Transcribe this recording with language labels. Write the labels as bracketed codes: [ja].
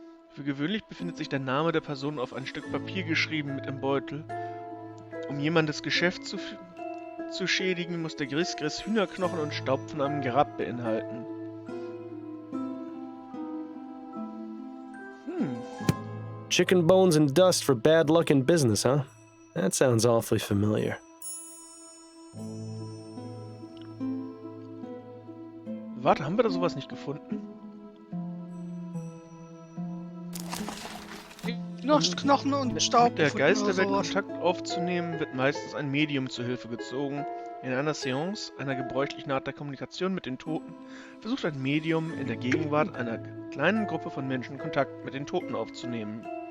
[de] Für gewöhnlich befindet sich der Name der Person auf ein Stück Papier geschrieben mit im Beutel. Um jemandes Geschäft zu schädigen, muss der Gris-Gris Hühnerknochen und Staub von einem Grab beinhalten. [en] Chicken bones and dust for bad luck in business, huh? That sounds awfully familiar. [de] Warte, haben wir da sowas nicht gefunden? Knochen und Staub. Mit der Geisterwelt oder sowas. Kontakt aufzunehmen, wird meistens ein Medium zu Hilfe gezogen. In einer Seance, einer gebräuchlichen Art der Kommunikation mit den Toten, versucht ein Medium in der Gegenwart einer kleinen Gruppe von Menschen Kontakt mit den Toten aufzunehmen.